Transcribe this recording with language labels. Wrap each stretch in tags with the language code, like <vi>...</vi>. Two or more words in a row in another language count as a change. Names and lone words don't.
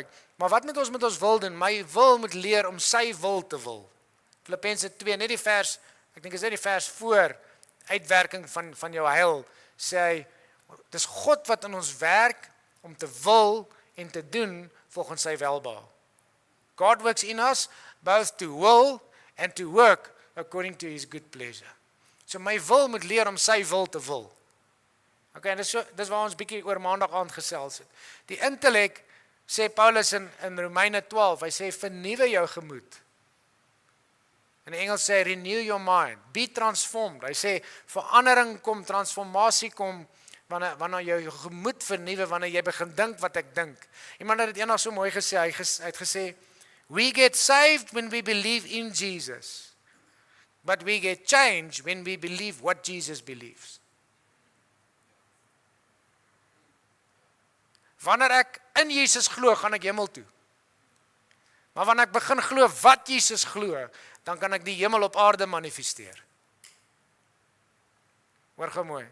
<af>Maar wat moet ons met ons wil doen? My wil moet leer om sy wil te wil. Filippense 2, net die vers, ek dink is net die vers voor, uitwerking van jou heil, sê hy, dis God wat in ons werk, om te wil en te doen, volgens sy welbehae.</af> <en>God works in us, both to will and to work according to his good pleasure.</en> <af>So my wil moet leer om sy wil te wil. Okay, en dis waar ons bietjie oor maandag aand gesels het. Die intellek, sê Paulus in Romeine 12, hy sê vernuwe jou gemoed. In Engels sê</af> <en>renew your mind, be transformed.</en> <af>Hy sê verandering kom, transformasie kom, wanneer jou gemoed vernuwe, wanneer jy begin dink wat ek dink. Iemand het dit eendag so mooi gesê, hy het gesê,</af> <en>we get saved when we believe in Jesus, but we get changed when we believe what Jesus believes.</en> <af>Wanneer ek in Jesus glo, gaan ek hemel toe. Maar wanneer ek begin glo wat Jesus glo, dan kan ek die hemel op aarde manifesteer. Hoor gou mooi.</af>